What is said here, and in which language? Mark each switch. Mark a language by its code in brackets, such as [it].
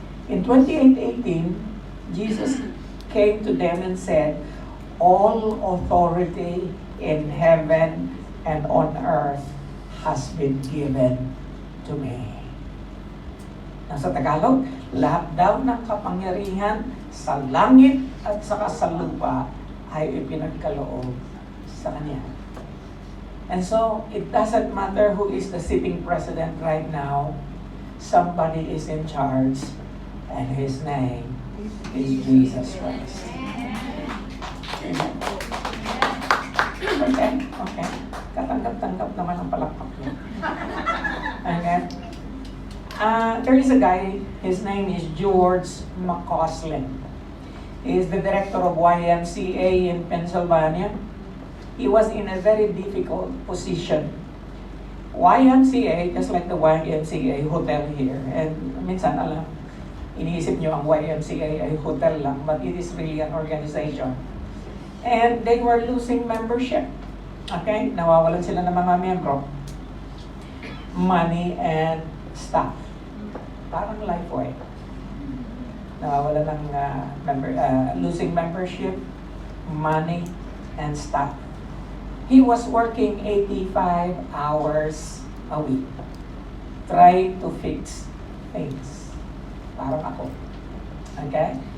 [en] In 28:18, Jesus came to them and said, all authority in heaven and on earth has been given to me. [tl] Sa Tagalog, lahat daw ng kapangyarihan sa langit at saka sa lupa ay ipinagkaloob sa Kanya. [en] And so, it doesn't matter who is the sitting president right now, somebody is in charge, and His name is Jesus Christ. Amen. Okay. [tl] Katanggap-tanggap naman ang palakpak niya. [en] Okay. There is a guy, his name is George McCausland. He is the director of YMCA in Pennsylvania. He was in a very difficult position. YMCA, just like the YMCA hotel here, [tl] and minsan alam, iniisip nyo ang YMCA ay hotel lang, [en] but it is really an organization. And they were losing membership. Okay? [tl] Nawawalan sila ng mga miyembro, [en] money and staff. [tl] Parang Lifeway. Nawawalan ng [en] losing membership, money, and staff. He was working 85 hours a week, trying to fix things. [tl] Parang ako. [en] Okay?